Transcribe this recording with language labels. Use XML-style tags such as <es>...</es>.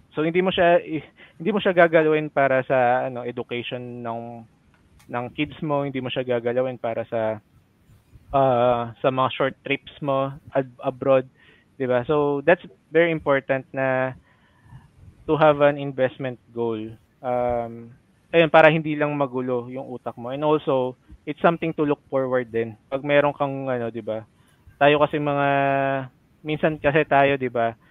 <tl>So hindi mo siya gagalawin para sa ano education ng kids mo, hindi mo siya gagalawin para sa mga short trips mo abroad, 'di ba?</tl> <en>So that's very important</en> <tl>na</tl> <en>to have an investment goal.</en> <tl>Ayun para hindi lang magulo yung utak mo.</tl> <en>And also, it's something to look forward</en> <tl>din. Pag meron kang ano, 'di ba? Tayo kasi mga minsan kasi tayo, 'di ba?</tl>